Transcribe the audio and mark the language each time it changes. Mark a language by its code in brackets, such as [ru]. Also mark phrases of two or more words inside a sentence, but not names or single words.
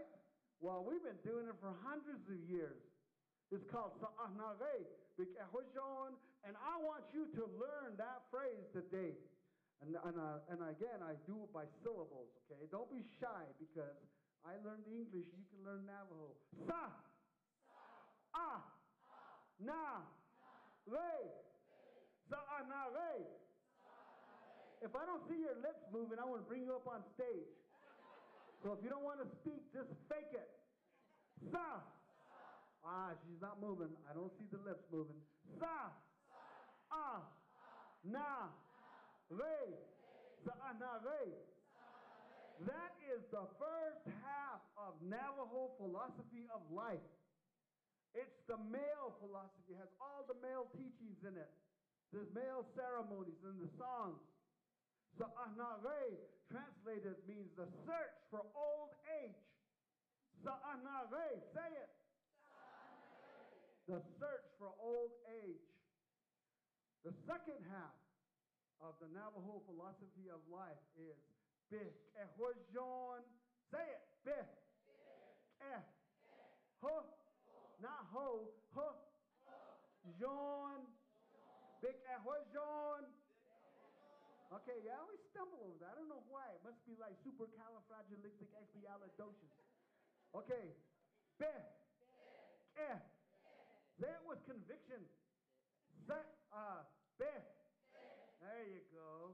[en] Well, we've been doing it for hundreds of years. It's called Sa'ahnare, and I want you to learn that phrase today. And again, I do it by syllables, okay? Don't be shy, because I learned English, you can learn Navajo. [nv] Sa, ah, na, re, Sa'ahnare. [en] If I don't see your lips moving, I want to bring you up on stage. So if you don't want to speak, just fake it. Sa. Ah, she's not moving. I don't see the lips moving. [nv] Sa. Ah. Na. Re. Sa-na re. [en] That is the first half of Navajo philosophy of life. It's the male philosophy. It has all the male teachings in it. There's male ceremonies and the songs. Sa'ahnare, translated, means the search for old age. Sa'ahnare, say it. The search for old age. The second half of the Navajo philosophy of life is Be'ehojon. Say it. Be. Ho. Not ho. Ho. Jon. Be'ehojon. Okay, yeah, I always stumble over that. I don't know why. It must be like supercalifragilisticexpialidocious. Okay. Be. Say it with conviction. Be. There you go.